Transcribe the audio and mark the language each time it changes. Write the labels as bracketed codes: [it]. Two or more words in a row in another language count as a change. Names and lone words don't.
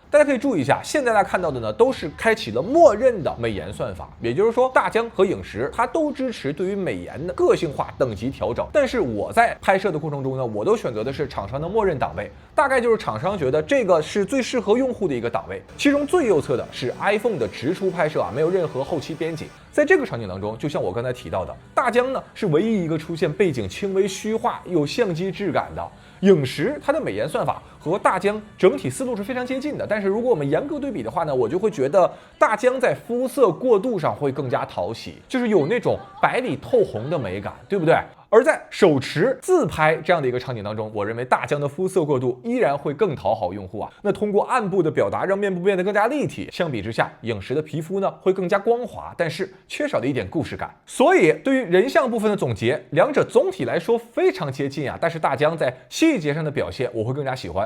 [zh] 大家可以注意一下，現在大家看到的呢都是開啟了默認的美顏算法，也就是說大疆和影石它都支持對於美顏的個性化等級調整。但是我在拍攝的過程中呢，我都選擇的是廠商的默認檔位，大概就是廠商覺得這個是最適合用戶的一個檔位。其中最右側的是 iPhone 的直出拍攝啊，沒有任何後期編輯。在這個場景當中，就像我剛才提到的，大疆呢是唯一一個出現背景輕微虛化、有相機質感的。影石它的美颜算法和大疆整体思路是非常接近的，但是如果我们严格对比的话呢，我就会觉得大疆在肤色过渡上会更加讨喜，就是有那种白里透红的美感，对不对？而在手持自拍这样的一个场景当中，我認為大疆的膚色過渡依然會更討好用戶啊。那通過暗部的表達，讓面部變得更加立體。相比之下，影石的皮膚呢會更加光滑，但是缺少了一點故事感。所以對於人像部分的總結，兩者總體來說非常接近啊。但是大疆在細節上的表現，我會更加喜歡。